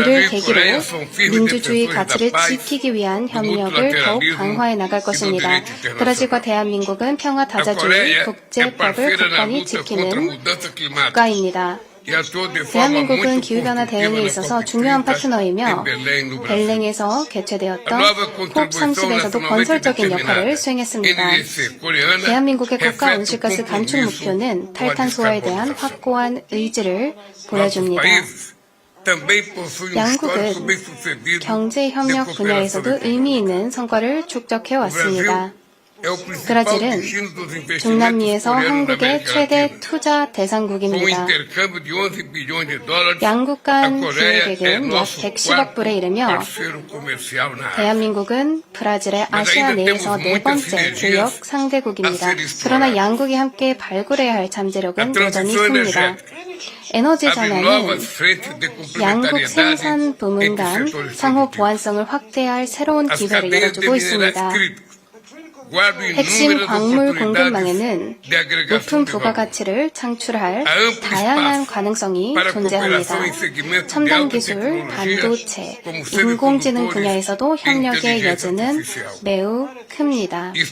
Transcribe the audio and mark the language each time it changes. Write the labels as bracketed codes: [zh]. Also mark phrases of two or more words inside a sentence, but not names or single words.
[pt] Brasil e [ko] 계기로 [pt] Coreia são firmes [ko] 민주주의 [pt] defensores [ko] 가치를 [pt] da paz, [ko] 지키기 위한 [pt] do [ko] 협력을 더욱 [pt] multilateralismo [ko] 강화해 나갈 [pt] e do [ko] 것입니다. [pt] direito internacional. [ko] 브라질과 대한민국은 평화 [pt] A [ko] 다자주의, [pt] Coreia é [ko] 국제법을 [pt] parceira na [ko] 굳건히 [pt] luta contra a [ko] 지키는 [pt] mudança climática [ko] 국가입니다. [pt] e atua de forma [ko] 대한민국은 [pt] muito [ko] 기후변화 [pt] construtiva [ko] 대응에 [pt] na [ko] 있어서 [pt] COP30 [ko] 중요한 [pt] em [ko] 파트너이며 [pt] Belém, no Brasil. [ko] 벨랭에서 [pt] A [ko] 개최되었던 [pt] nova contribuição [ko] COP30에서도 [pt] nacionalmente [ko] 건설적인 [pt] determinada, [ko] 역할을 수행했습니다. [pt] NDC coreana, [ko] 대한민국의 국가 [pt] reflete o [ko] 온실가스 감축 [pt] compromisso [ko] 목표는 [pt] com a [ko] 탈탄소화에 대한 [pt] descarbonização. [ko] 확고한 의지를 [pt] Nossos [ko] 보여줍니다. [pt] países também possuem um histórico [ko] 양국은 [pt] bem-sucedido [ko] 경제 협력 [pt] de [ko] 분야에서도 [pt] cooperação [ko] 의미 있는 성과를 축적해 [pt] O [ko] 왔습니다. [pt] Brasil é o principal [ko] 브라질은 [pt] destino dos investimentos [ko] 중남미에서 [pt] coreanos na [ko] 한국의 [pt] América [ko] 최대 [pt] Latina. [ko] 투자 [pt] Com um [ko] 대상국입니다. [pt] intercâmbio de 11 bilhões de dólares, [ko] 양국 [pt] a [ko] 간 [pt] Coreia é [ko] 기획액은 약 [pt] nosso [ko] 110억 불에 이르며 [pt] parceiro comercial na área. [ko] 대한민국은 브라질의 아시아 내에서 네 번째 교역 상대국입니다. 그러나 양국이 함께 발굴해야 할 잠재력은 여전히 큽니다. 에너지 [pt] Abre [ko] 전환은 [pt] novas frentes de [ko] 양국 [pt] complementariedade [ko] 생산 부문 [pt] entre [ko] 간 [pt] setores [ko] 상호 [pt] produtivos. [ko] 보완성을 확대할 새로운 [pt] As [ko] 기회를 [pt] cadeias de [ko] 열어주고 [pt] minerais [ko] 있습니다. [pt] críticos [ko] 핵심 광물 공급망에는 높은 부가가치를 창출할 다양한 가능성이 존재합니다. 첨단 기술, 반도체, 인공지능 분야에서도 협력의 여지는 매우 큽니다.